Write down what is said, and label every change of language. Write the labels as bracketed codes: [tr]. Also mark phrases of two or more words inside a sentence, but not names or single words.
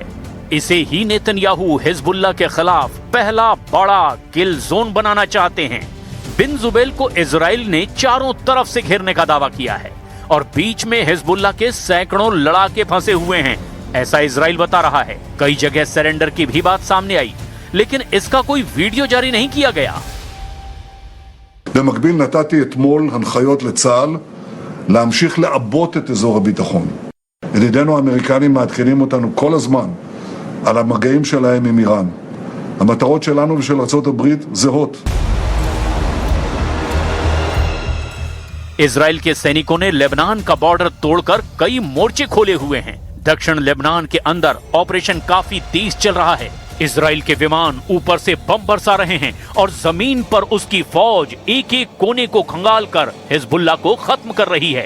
[hi] इसे ही नेतन्याहू हिजबुल्लाह के खिलाफ पहला बड़ा [en] kill zone [hi] बनाना चाहते हैं। बिन जुबैल को इजराइल ने चारों तरफ से घेरने का दावा किया है और बीच में हिजबुल्लाह के सैकड़ों लड़ाके फंसे हुए हैं, ऐसा इजराइल बता रहा है। कई जगह सरेंडर की भी बात सामने आई, लेकिन इसका कोई वीडियो जारी नहीं किया गया। [he] במקביל נתתי אתמול הנחיות לצה"ל להמשיך לעבות את אזור הביטחון. ידידינו האמריקנים מעדכנים אותנו כל הזמן על המגעים שלהם עם איראן. המטרות שלנו ושל ארצות הברית זהות. [hi] इजराइल के सैनिकों ने लेबनान का बॉर्डर तोड़कर कई मोर्चे खोले हुए हैं। दक्षिण लेबनान के अंदर ऑपरेशन काफी तेज चल रहा है। इजराइल के विमान ऊपर से बम बरसा रहे हैं और जमीन पर उसकी फौज एक एक कोने को खंगाल कर हिजबुल्लाह को खत्म कर रही है।